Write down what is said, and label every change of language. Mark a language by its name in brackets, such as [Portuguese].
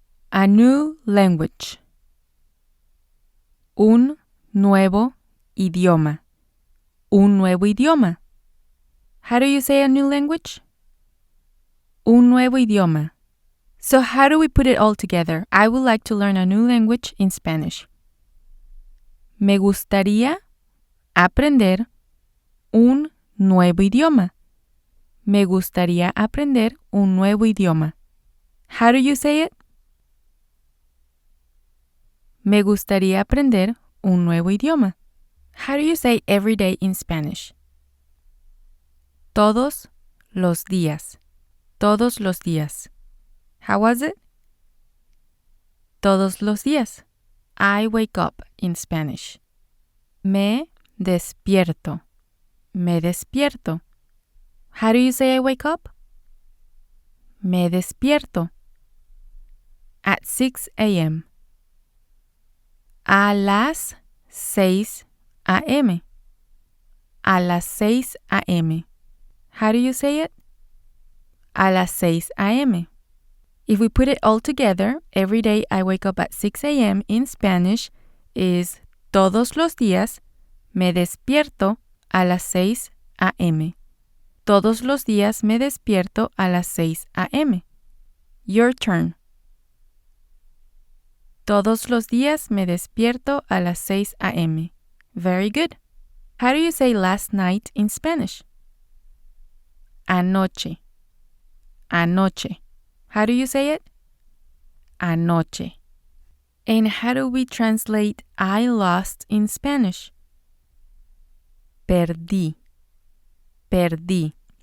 [English] A new language. [Spanish] Un nuevo idioma. Un nuevo idioma. [English] How do you say a new language? [Spanish] Un nuevo idioma. [English] So how do we put it all together? I would like to learn a new language in Spanish. [Spanish] Me gustaría aprender un nuevo idioma. Me gustaría aprender un nuevo idioma. [English] How do you say it? [Spanish] Me gustaría aprender un nuevo idioma. [English] How do you say every day in Spanish? [Spanish] Todos los días. Todos los días. [English] How was it? [Spanish] Todos los días. [English] I wake up in Spanish. [Spanish] Me despierto. Me despierto. [English] How do you say I wake up? [Spanish] Me despierto. [English] At 6 a.m. [Spanish] A las 6 a.m. A las 6 a.m. [English] How do you say it? [Spanish] A las 6 a.m. [English] If we put it all together, every day I wake up at 6 a.m. in Spanish is [Spanish] todos los días me despierto a las 6 a.m. Todos los días me despierto a las 6 a.m. [English] Your turn. [Spanish] Todos los días me despierto a las 6 a.m. [English] Very good. How do you say last night in Spanish? [Spanish] Anoche. Anoche. [English] How do you say it? [Spanish] Anoche. [English] And how do we translate I lost in Spanish? [Spanish] Perdí. Perdí.